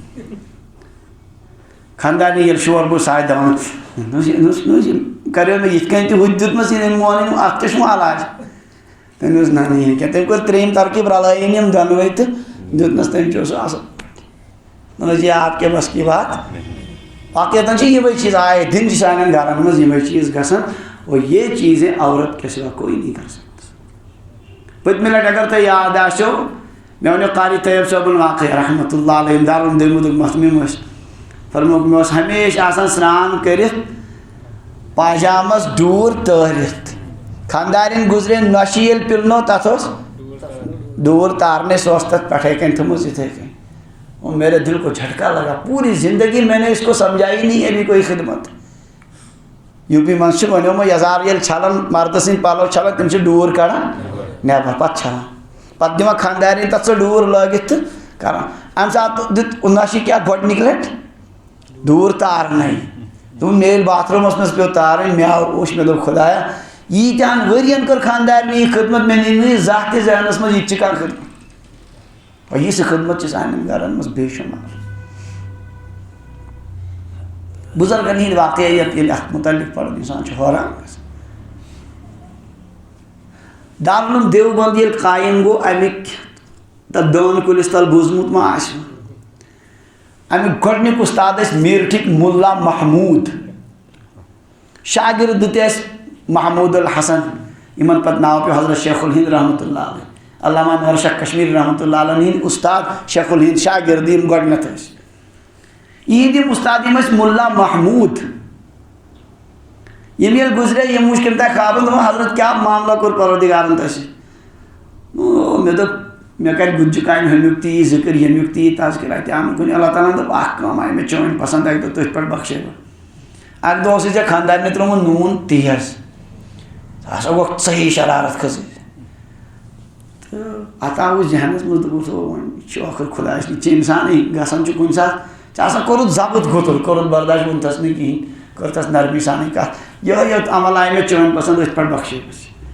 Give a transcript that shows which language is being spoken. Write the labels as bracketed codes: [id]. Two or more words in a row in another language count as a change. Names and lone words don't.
[ks] خاندانی ییٚلہِ شور گوٚو ساے دپان کریو مےٚ یِتھ کٔنۍ تہِ ہُہ تہِ دیُتمَس یہِ مونٕنۍ اَتھ کیٛاہ چھُ علاج. تٔمۍ اوس نہ یہِ کینٛہہ تٔمۍ کوٚر ترٛیٚیِم ترکیٖب رلٲیِن یِم دۄنوَے تہٕ دیُتنَس تٔمۍ چیوٚو سُہ اَصٕل پٲٹھۍ. [ur] یہ آپ کے بس کی بات [ks] واقعتاً چھِ یِمے چیٖز آئے دِن چھِ سانٮ۪ن گرن منٛز یِمے چیٖز گژھان [ur] اور یہ چیزیں عورت کے سوا کوئی نہیں کر سکتا. [ks] پٔتمہِ لٹہِ اگر تۄہہِ یاد آسیو مےٚ وَنیو قاری طیب صٲبُن واقعہ [ar] رحمتہ اللہ علیہ [ks] دارُن دٔیمُدُک محتمِم ٲسۍ فرموک مےٚ اوس ہمیشہِ آسان سرٛان کٔرِتھ پاجامس ڈوٗر تٲرِتھ خاندارٮ۪ن گُزرے نۄشہِ ییٚلہِ پِلنو تتھ اوس ڈوٗر تارنے سۄ ٲس تتھ پٮ۪ٹھے کَنۍ تھٲومٕژ یِتھے کٔنۍ. [ur] اور میرے دل کو جھٹکا لگا پوری زندگی میں نے اس کو سمجھا ہی نہیں ابھی کوئی خدمت. [ks] یو پی منٛز چھُ وَنیومُت یزار ییٚلہِ چھلان مردٕ سٕنٛدۍ پلو چھلان تِم چھِ ڈوٗر کڑان نٮ۪بر پتہٕ چھلان پتہٕ دِوان خاندارٮ۪ن تتھ سۄ ڈوٗر لٲگِتھ تہٕ کران. اَمہِ ساتہٕ دیُت نۄشہِ کیٛاہ گۄڈنِکۍ لٹہِ ڈوٗر تارنَے تم میل باتھ رومس مز پہ تارن مے آو وش مے دوپ خدایا ییتیان ورین کر خاندارنی یہ خدمت میں نہیں ذات ذہنس مز یہ کان خدمت اور یہ خدمت سان گرن مز بے شمار بزرگن ہند واقعیت یل ات متعلق پڑھ انسان حیران گژھان دارالعلوم دیوبند یل قائم گو امیک تب دان کلس تل بوزمت ما آسہ امیک گۄڈنیُک استاد ٲسۍ میرٹھٕکۍ مُلا محموٗد شاگرد تہِ ٲسۍ محموٗد الحسن یِمن پتہٕ ناو پیوٚو حضرت شیخ الہند [ar] رحمتہ اللہ علیہ [ks] علامہ نور شاہ کشمیری [ar] رحمتہ اللہ علیہ [ks] ہٕنٛدۍ استاد شیخ الہند شاگرد یِم گۄڈنیٚتھ ٲسۍ یِہنٛدۍ یِم استاد یِم ٲسۍ مُلا محموٗد یِم ییٚلہِ گُزرے یِم وٕچھ کٔمۍ تانۍ خوابن دوٚپُن حضرت کیٛاہ معاملہ کوٚر پروردگارن تۄہہِ سۭتۍ مےٚ دوٚپ مےٚ کَرِ گُجہِ کامہِ ہُمیُک تہِ یی ذِکر ییٚمیُک تہِ یی تذکر اَتہِ آو نہٕ کُنہِ اللہ تعالیٰ ہن دوٚپ اکھ کٲم آیہِ مےٚ چٲنۍ پسنٛد اَکہِ دۄہ تٔتھۍ پٮ۪ٹھ بخشے بہٕ اکہِ دۄہ اوسُے ژےٚ خانٛدارنہِ ترٛوومُت نوٗن تیز سُہ ہسا گوٚو صحیح شرارت کھٔژٕس تہٕ اَتھ آو ذہنس منٛز دوٚپُس وۄنۍ یہِ چھُ ٲخٕر خۄدایَس نِش ژےٚ اِنسانٕے گژھان چھُ کُنہِ ساتہٕ ژےٚ آسان کوٚرُتھ ضبط گُتُل کوٚرُتھ برداش ووٚنتھس نہٕ کِہینۍ کٔرتھس نرمی سانٕے کتھ یِہوے یوت عمل آیہِ مےٚ چٲنۍ پسنٛد أتھۍ پٮ۪ٹھ بخشے بہٕ